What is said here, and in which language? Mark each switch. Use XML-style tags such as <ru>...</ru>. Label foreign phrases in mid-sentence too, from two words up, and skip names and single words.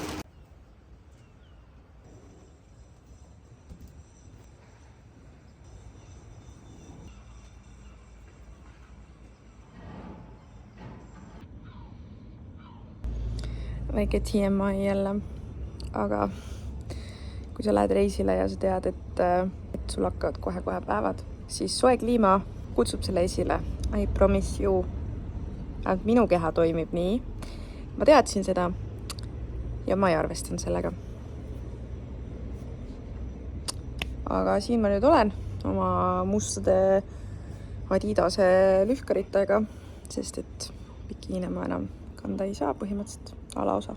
<et>Väike TMI jälle, aga kui sa lähed reisile ja sa tead, et sul hakkavad kohe-kohe päevad, siis soe kliima kutsub selle esile.</et> <en>I promise you.</en> <et>Ainult minu keha toimib nii. Ma teadsin seda ja ma ei arvestanud sellega. Aga siin ma nüüd olen oma mustade Adidase lühkaritega, sest et bikiine ma enam kanda ei saa põhimõtteliselt alaosa.</et>